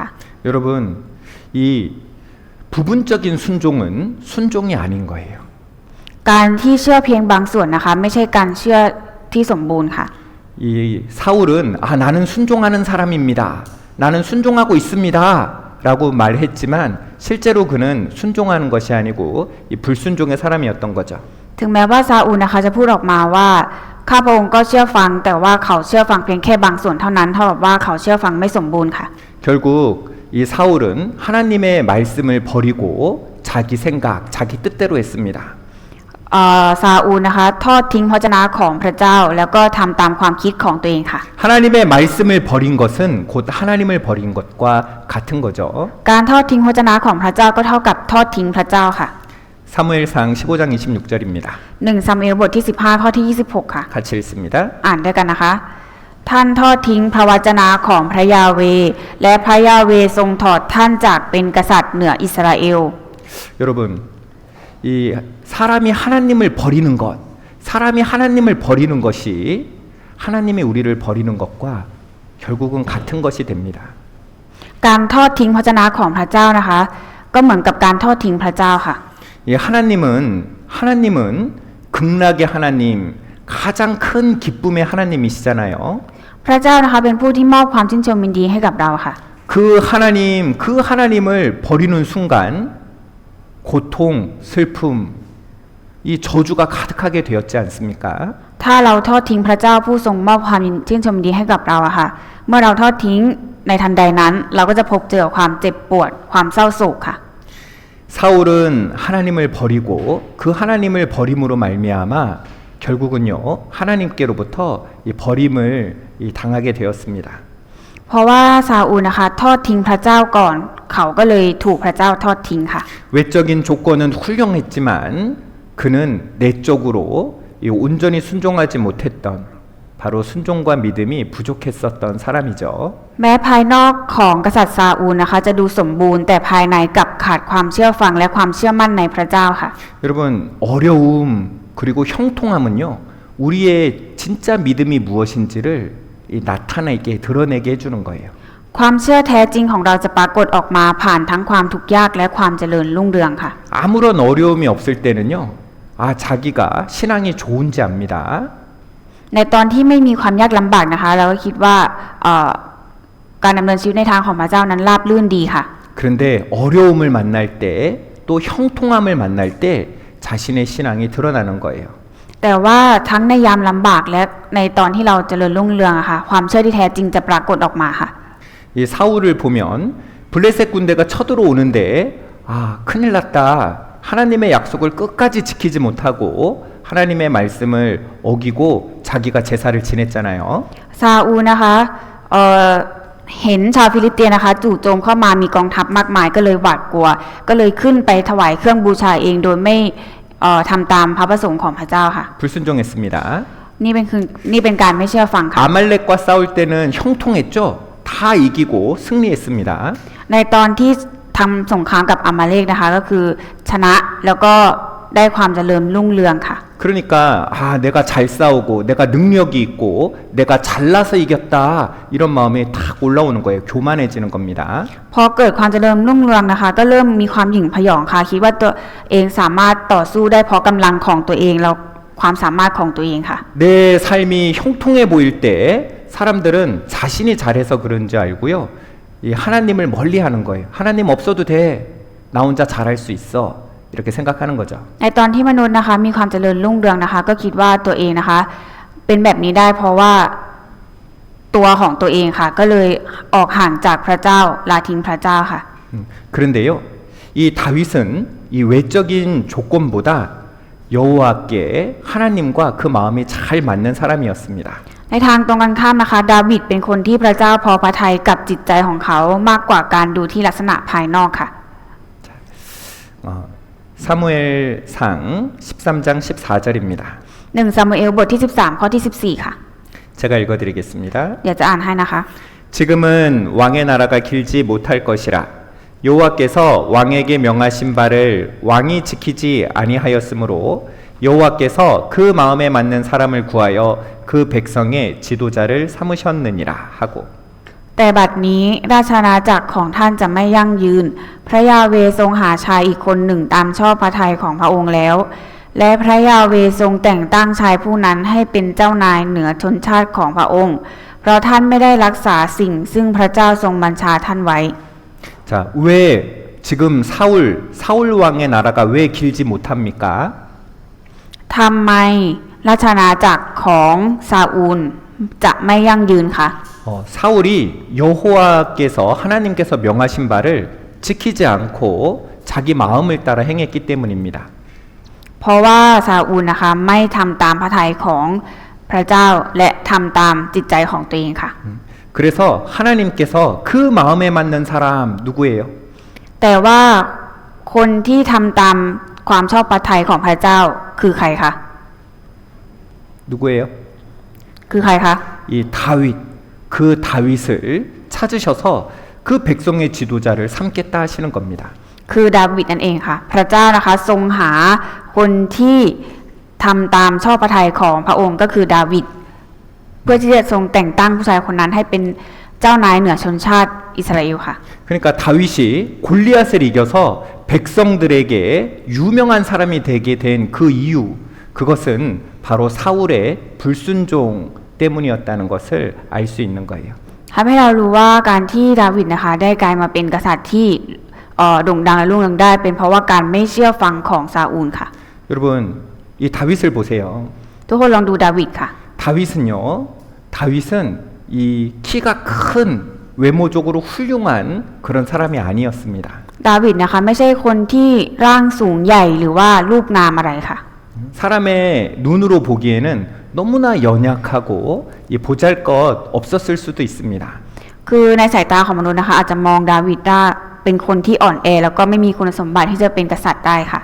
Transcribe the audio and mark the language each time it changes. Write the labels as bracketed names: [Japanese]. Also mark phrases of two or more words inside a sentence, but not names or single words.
[Korean] 여러분 이 부분적인 순종은 순종이 아닌 거예요. [Thai] การที่เชื่อเพียงบางส่วนนะคะไม่ใช่การเชื่อที่สมบูรณ์ค่ะ [Korean] 이 사울은 나는 순종하는 사람입니다. 나는 순종하고 있습니다. 라고 말했지만 실제로 그는 순종하는 것이 아니고 이 불순종의 사람이었던 거죠. [Thai] ถึงแม้ว่าซาอูลนะคะจะพูดออกมาว่าข้าพระองค์ก็เชื่อฟังแต่ว่าเขาเชื่อฟังเพียงแค่บางส่วนเท่านั้นเท่ากับว่าเขาเชื่อฟังไม่สมบูรณ์ค่ะ [Korean] 결국 이 사울은 하나님의 말씀을 버리고 자기 생각, 자기 뜻대로 했습니다. [Thai] ซาอูลนะคะทอดทิ้งพระวจนะของพระเจ้าแล้วก็ทำตามความคิดของตัวเองค่ะ [Korean] 하나님의 말씀을 버린 것은 곧 하나님을 버린 것과 같은 거죠. [Thai] การทอดทิ้งพระวจนะของพระเจ้าก็เท่ากับทอดทิ้งพระเจ้าค่ะ [Korean] 사무엘상 15장 26절입니다. [Thai] 1 ซามูเอลบทที่15ข้อที่26ค่ะ [Korean] 같이 읽습니다. [Thai] อ่านด้วยกันนะคะ ท่านทอดทิ้งพระวจนะของพระยาเวห์และพระยาเวห์ทรงถอดท่านจากเป็นกษัตริย์เหนืออิสราเอล [Korean] 여러분 이 사람이 하나님을 버리는 것, 사람이 하나님을 버리는 것이 하나님이 우리를 버리는 것과 결국은 같은 것이 됩니다. [Thai] การทอดทิ้งพระวจนะของพระเจ้านะคะก็เหมือนกับการทอดทิ้งพระเจ้าค่ะ [Korean] 이 하나님은 극락의 하나님, 가장 큰 기쁨의 하나님이시잖아요. [Thai] พระเจ้านะคะเป็นผู้ที่มอบความชื่นชมยินดีให้กับเราค่ะ [Korean] 그 하나님을 버리는 순간 고통, 슬픔, 이 저주가 가득하게 되었지 않습니까? [Thai] ถ้าเราทอดทิ้งพระเจ้าผู้ทรงมอบความชื่นชมยินดีให้กับเราอะค่ะ เมื่อเราทอดทิ้งในทันใดนั้น เราก็จะพบเจอความเจ็บปวดความเศร้าโศกค่ะ [Korean] 사울은 하나님을 버리고 그 하나님을 버림으로 말미암아 결국은요 하나님께로부터 이 버림을 당하게 되었습니다. [Thai] เพราะว่าซาอูลนะคะทอดทิ้งพระเจ้าก่อน เขาก็เลยถูกพระเจ้าทอดทิ้งค่ะ [Korean] 외적인 조건은 훌륭했지만 그는 내적으로 이 온전히 순종하지 못했던 바로 순종과 믿음이 부족했었던 사람이죠. [Thai] แม้ภายนอกของกษัตริย์ซาอูลนะคะจะดูสมบูรณ์แต่ภายในกลับขาดความเชื่อฟังและความเชื่อมั่นในพระเจ้าค่ะ [Korean] 여러분 어려움 그리고 형통함은요 우리의 진짜 믿음이 무엇인지를 나타내게 드러내게 해주는 거예요. [Thai] ความเชื่อแท้จริงของเราจะปรากฏออกมาผ่านทั้งความทุกข์ยากและความเจริญรุ่งเรืองค่ะ [Korean] 아무런 어려움이 없을 때는요 아 자기가 신앙이 좋은지 압니다. [Thai] ในตอนที่ไม่มีความยากลำบากนะคะเราก็คิดว่าการดำเนินชีวิตในทางของพระเจ้านั้นราบรื่นดีค่ะ [Korean] 그런데 어려움을 만날 때 또 형통함을 만날 때 자신의 신앙이 드러나는 거예요. [Thai] แต่ว่าทั้งในยามลำบากและในตอนที่เราเจริญรุ่งเรืองอะค่ะความเชื่อที่แท้จริงจะปรากฏออกมาค่ะ [Korean] 이 사울을 보면 블레셋 군대가 쳐들어오는데 아 큰일 났다. 하나님의 약속을 끝까지 지키지 못하고 하나님의 말씀을 어기고 자기가 제사를 지냈잖아요. [Thai] ซาอูลนะคะเห็นชาวฟิลิสเตียนนะคะจู่โจมเข้ามามีกองทัพมากมายก็เลยหวาดกลัว ก็เลยขึ้นไปถวายเครื่องบูชาเองโดยไม่ทำตามพระประสงค์ของพระเจ้าค่ะ [Korean] 불순종했습니다. [Thai] นี่เป็นการไม่เชื่อฟังค่ะ [Korean] 아말렉과 싸울 때는 형통했죠. 다 이기고 승리했습니다. [Thai] ในตอนที่ทำสงครามกับอามาเลกนะคะก็คือชนะแล้วก็ได้ความเจริญรุ่งเรืองค่ะ [Korean] 그러니까 아 내가 잘 싸우고 내가 능력이 있고 내가 잘나서 이겼다 이런 마음이 탁 올라오는 거예요. 교만해지는 겁니다. [Thai] พอเกิดความเจริญรุ่งเรืองนะคะก็เริ่มมีความหยิ่งพยองค่ะคิดว่าตัวเองสามารถต่อสู้ได้เพราะกำลังของตัวเองแล้วความสามารถของตัวเองค่ะ [Korean] 내 삶이 형통해 보일 때 사람들은 자신이 잘해서 그런지 알고요. 이 하나님을 멀리하는 거예요. 하나님 없어도 돼. 나 혼자 잘할 수 있어. 이렇게 생각하는 거죠. [Thai] ในตอนที่มนุษย์นะคะมีความเจริญรุ่งเรืองนะคะก็คิดว่าตัวเองนะคะเป็นแบบนี้ได้เพราะว่าตัวของตัวเองค่ะก็เลยออกห่างจากพระเจ้าละทิ้งพระเจ้าค่ะ [Korean] 그런데요. 이 다윗은 이 외적인 조건보다 여호와께 하나님과 그 마음이 잘 맞는 사람이었습니다. [Thai] ในทางตรงกันข้ามนะคะดาวิดเป็นคนที่พระเจ้าพอพระทัยกับจิตใจของเขามากกว่าการดูที่ลักษณะภายนอกค่ะ [Korean] 사무엘상 13장 14절입니다. [Thai] 1 ซามูเอลบทที่13ข้อที่14ค่ะ [Korean] 제가 읽어드리겠습니다. [Thai] เดี๋ยวจะอ่านให้นะคะ [Korean] 지금은 왕의 나라가 길지 못할 것이라 여호와께서 왕에게 명하신 바를 왕이 지키지 아니하였으므로 여호와께서 그 마음에 맞는 사람을 구하여 그 백성의 지도자를 삼으셨느니라 하고 [Thai] แต่บัดนี้ราชอาณาจักรของท่านจะไม่ยั่งยืน พระยาเวทรงหาชายอีกคนหนึ่งตามชอบพระทัยของพระองค์แล้ว และพระยาเวทรงแต่งตั้งชายผู้นั้นให้เป็นเจ้านายเหนือชนชาติของพระองค์ เพราะท่านไม่ได้รักษาสิ่งซึ่งพระเจ้าทรงบัญชาท่านไว้ [Korean] 자, 왜 지금 사울 왕의 나라가 왜 길지 못합니까? [Thai] ทำไมราชอาณาจักรของซาอูลจะไม่ยั่งยืนคะ [Korean] 사울이 여호와께서 하나님께서 명하신 바를 지키지 않고 자기 마음을 따라 행했기 때문입니다. [Thai] เพราะว่าซาอูลนะคะไม่ทำตามพระทัยของพระเจ้าและทำตามจิตใจของตัวเองค่ะ [Korean] 그래서 하나님께서 그 마음에 맞는 사람 누구예요? [Thai] แต่ว่าคนที่ทำตามความชอบพระทัยของพระเจ้าคือใครคะ [Korean] 누구예요? [Thai] คือใครคะ [Korean] 이 다윗. 그 다윗을 찾으셔서 그 백성의 지도자를 삼겠다 하시는 겁니다. [Thai] คือดาวิดนั่นเองค่ะ พระเจ้านะคะทรงหาคนที่ทำตามชอบพระทัยของพระองค์ก็คือดาวิดเพื่อที่จะทรงแต่งตั้งผู้ชายคนนั้นให้เป็นเจ้านายเหนือชนชาติอิสราเอลค่ะ [Korean] 그러니까 다윗이 골리앗을 이겨서 백성들에게 유명한 사람이 되게 된 그 이유 그것은 바로 사울의 불순종 때문이었다는 것을 알 수 있는 거예요. [Thai] ทำให้เรารู้ว่าการที่ดาวิดนะคะได้กลายมาเป็นกษัตริย์ที่โด่งดังและรุ่งเรืองได้เป็นเพราะว่าการไม่เชื่อฟังของซาอูลค่ะ [Korean] 여러분 이 다윗을 보세요. [Thai] ทุกคนลองดูดาวิดค่ะ [Korean] 다윗은 이 키가 큰 외모적으로 훌륭한 그런 사람이 아니었습니다. [Thai] ดาวิดนะคะไม่ใช่คนที่ร่างสูงใหญ่หรือว่ารูปงามอะไรค่ะ [Korean] 사람의 눈으로 보기에는 너무나 연약하고 보잘것 없었을 수도 있습니다. [Thai] คือในสายตาของมนุษย์นะคะอาจจะมองดาวิดว่าเป็นคนที่อ่อนแอแล้วก็ไม่มีคุณสมบัติที่จะเป็นกษัตริย์ได้ค่ะ